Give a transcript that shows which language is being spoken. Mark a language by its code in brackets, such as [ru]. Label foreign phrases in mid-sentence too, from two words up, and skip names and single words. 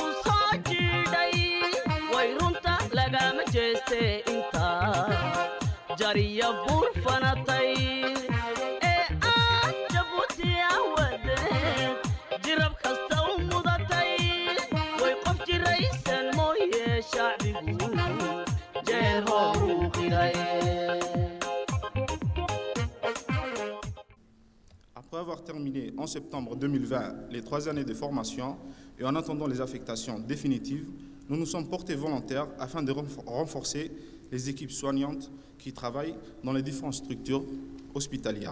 [so] soo jiidhay way runta lagama jeeste intaa jariya buur fanatay ee aad jabuuti awadeed jirab kasta u mudatay way qof jiraysan mooye shacbigu jeer hooru qiray. [fr] Après avoir terminé en septembre 2020 les 3 années de formation et en attendant les affectations définitives, nous nous sommes portés volontaires afin de renforcer les équipes soignantes qui travaillent dans les différentes structures hospitalières.